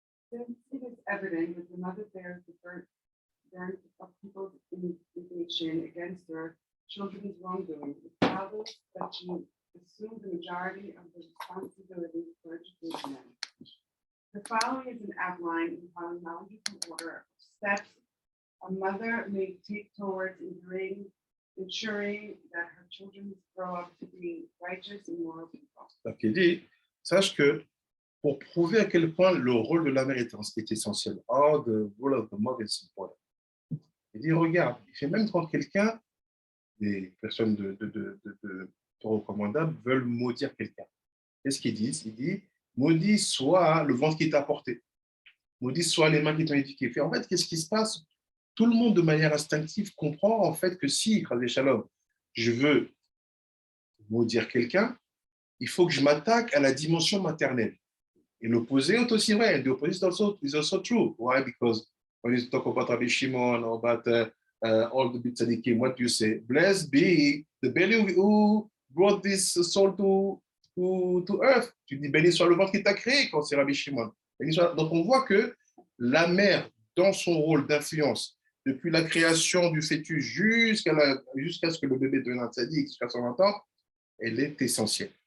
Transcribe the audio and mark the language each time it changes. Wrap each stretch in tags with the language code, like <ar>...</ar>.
<en>Since it is evident that the mother bears the burden of people's indignation against her children's wrongdoing, it follows that she assumed the majority of the responsibility for education them. The following is an outline in chronological order of steps a mother may take towards ensuring that her children grow up to be righteous and moral people.</en> <fr>Donc, il dit, sache que pour prouver à quel point le rôle de la mère est essentiel,</fr> <en>oh, the role of the mother is important.</en> <fr>Il dit, regarde, il fait même quand quelqu'un, des personnes de recommandables veulent maudire quelqu'un. Qu'est-ce qu'ils disent? Il dit, maudit soit le ventre qui t'a porté, maudit soit les mains qui t'ont éduqué. En fait, qu'est-ce qui se passe? Tout le monde, de manière instinctive, comprend en fait que si, Shalom, je veux maudire quelqu'un, il faut que je m'attaque à la dimension maternelle. Et l'opposé est aussi vrai.</fr> <en>The opposite is also true. Why? Because when you talk about Rabbi Shimon or about all the big tzaddikim, what do you say? Blessed be the belly who brought this soul to earth.</en> <fr>Tu dis béni soit le ventre qui t'a créé quand c'est Rabbi Shimon. Donc on voit que la mère, dans son rôle d'influence, depuis la création du fœtus jusqu'à ce que le bébé devienne un tzaddik, jusqu'à son 20 ans, elle est essentielle.</fr>